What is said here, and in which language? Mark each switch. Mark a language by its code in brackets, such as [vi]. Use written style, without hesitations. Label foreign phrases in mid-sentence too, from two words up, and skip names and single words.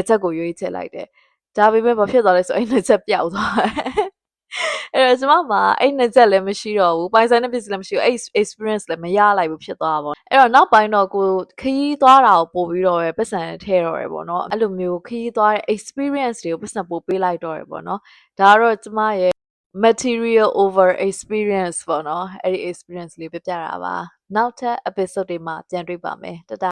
[my] ချက်ကိုရွေးချယ်လိုက်တယ်ဒါပေမဲ့ဘာဖြစ်သွားလဲဆိုအဲ့နှစ်ချက်ပျောက်သွားတယ်အဲ့တော့ကျမမှာအဲ့နှစ်ချက်လည်းမရှိတော့ဘူးပိုင်ဆိုင်တဲ့ပစ္စည်းလည်းမရှိဘူးအဲ့ experience လည်းမရလိုက်ဘူးဖြစ်သွားတာပေါ့အဲ့တော့နောက်ပိုင်းတော့ကိုခရီးသွားတာကိုပို့ပြီးတော့ပဲပတ်စံထည့်တော့ရယ်ပေါ့နော်အဲ့လိုမျိုးခရီးသွားတဲ့ experience တွေကိုပတ်စံပို့ပေးလိုက်တော့ရယ်ပေါ့နော်ဒါကတော့ကျမရဲ့ [en] material over experience [my] ပေါ့နော်အဲ့ဒီ experience လေးပြပြတာပါနောက်ထပ် episode တွေမှာပြန်တွေ့ပါမယ်တတ